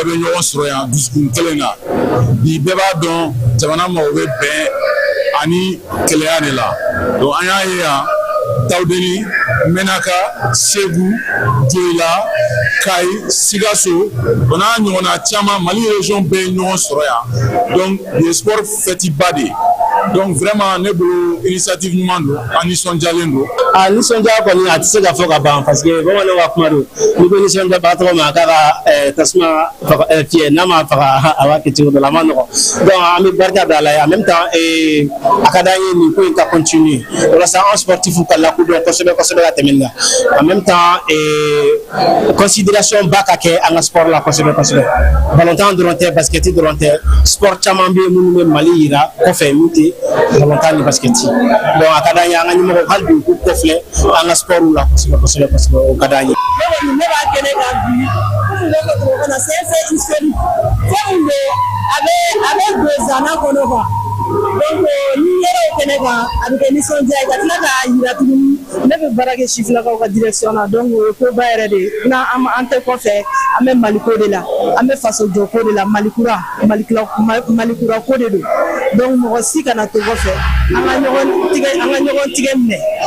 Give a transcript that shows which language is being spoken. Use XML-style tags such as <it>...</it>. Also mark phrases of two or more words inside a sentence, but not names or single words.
<bm>bɛ ɲɔgɔn sɔrɔ yan dusukun kelen na bi bɛɛ b'a dɔn jamana mago bɛ bɛn ani kelenya de la donc an y'a ye yan Tawudeni, Menaka, Segu, Dioula, Kayi, Sikaso, on a ɲɔgɔnna caman Mali région bɛɛ ɲɔgɔn sɔrɔ yan donc</bm> <fr>le sport</fr> <bm>fêtiba de donc vraiment ne bolo initiative ɲuman don an nisɔndiyalen don. A nisɔndiya kɔni a tɛ se ka fɔ ka ban parce que bamananw ka kuma don n'i ko nisɔndiya baga tɔgɔ ma k'a ka tasuma fiyɛ n'a ma faga a b'a kɛ cogo dɔ la a ma nɔgɔn donc an bɛ barika da la</bm> <fr>en même temps</fr> <bm>a ka d'an ye nin ko in ka continuer walasa an sportifu ka lakodɔn kosɛbɛ kosɛbɛ ka tɛmɛ nin kan</bm> <fr>en même temps</fr> <bm>considération ba ka kɛ an ka sport la kosɛbɛ kosɛbɛ balontan dɔrɔn tɛ basket dɔrɔn tɛ sport caman bɛ yen minnu bɛ Mali yira kɔfɛ min tɛ balontan ni basket donc a ka d'an ye an ka ɲɛmɔgɔ hali bi u k'u kɔfilɛ an ka sportw la kosɛbɛ kosɛbɛ kosɛbɛ o ka d'an ye. Ne b'a kɛnɛ kan bi ne ko cogo kɔnɔ</bm> <fr>c'est un fait historique</fr> <bm>fɛn min don a bɛ don zana kɔnɔ quoi donc ni yɛrɛ o kɛnɛ kan a bɛ kɛ nisɔndiya ye ka tila k'a yira tuguni ne bɛ baara kɛ Sifilakaw ka direction na donc o ye koba yɛrɛ de ye an tɛ kɔfɛ an bɛ Maliko de la an bɛ faso jɔ ko de la Malikura ko de don donc mɔgɔ si kana to kɔfɛ an ka ɲɔgɔn tigɛ minɛ</bm>